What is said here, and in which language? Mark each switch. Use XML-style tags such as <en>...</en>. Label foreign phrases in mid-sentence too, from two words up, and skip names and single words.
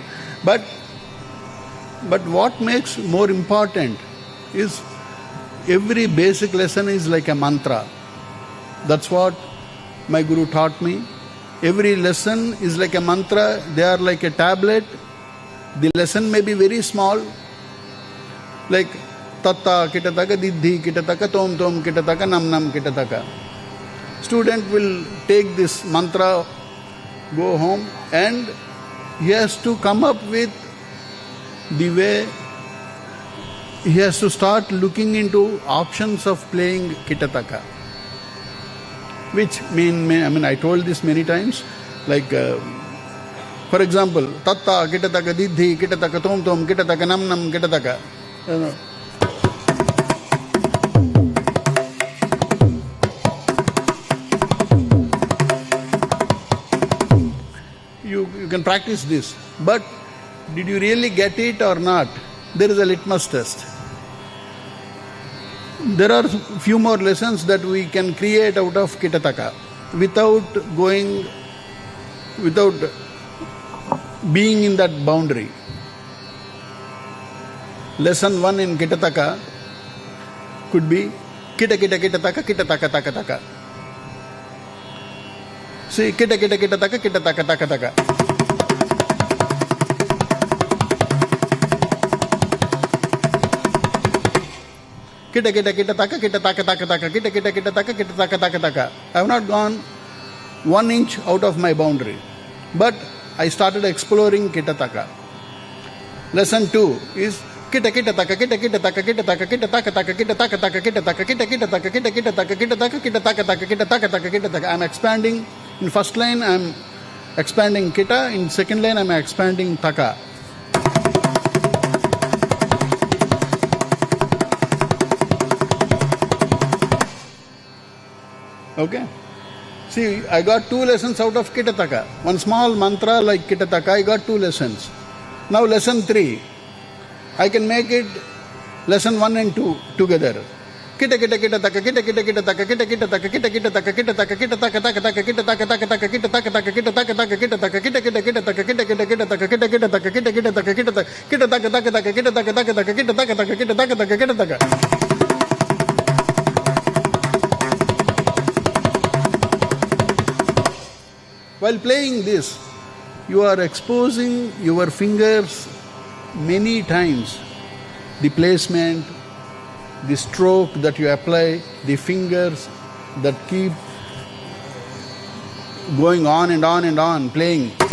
<en>But what makes more important is every basic lesson is like a mantra. That's what my guru taught me. Every lesson is like a mantra. They are like a tablet. The lesson may be very small, like tatta kitataka diddhi kitataka tom tom kitataka nam nam kitataka. Student will take this mantra go home, and he has to come up with the way. He has to start looking into options of playing Kitataka. Which I told this many times, like for example, Tatta, Kitataka, Didhi, Kitataka, Tom Tom, Kitataka, Nam Nam, Kitataka. You can practice this, but did you really get it or not? There is a litmus test. There are few more lessons that we can create out of Kitataka without being in that boundary. Lesson 1 in Kitataka could be Kita Kita Kitataka, Kitataka Taka Taka. See, Kita Kita Kitataka, Kitataka Taka Taka. Kita kita kita taka kita taka taka taka kita kita kita taka kita taka taka taka. I have not gone 1 inch out of my boundary, but I started exploring Kitataka. Lesson 2 is kita kita taka kita kita taka kita taka kita taka taka kita taka taka kita taka kita kita taka kita kita taka kita taka kita taka taka kita taka taka kita taka. I am expanding. In first line I am expanding kita. In second line I am expanding taka. Okay? See, I got 2 lessons out of Kitataka. One small mantra like Kitataka, I got 2 lessons. Now lesson 3, I can make it lesson 1 and 2 together. Kita kita kita taka kita kita kita taka kita kita taka kita kita taka kita taka kita taka taka taka kita taka taka taka kita taka taka kita taka taka kita taka kita kita kita taka kita kita kita taka kita kita taka kita kita taka kita taka kita taka taka taka kita taka taka taka kita taka taka kita taka taka kita taka. While playing this, you are exposing your fingers many times. The placement, the stroke that you apply, the fingers that keep going on and on and on, playing.</en>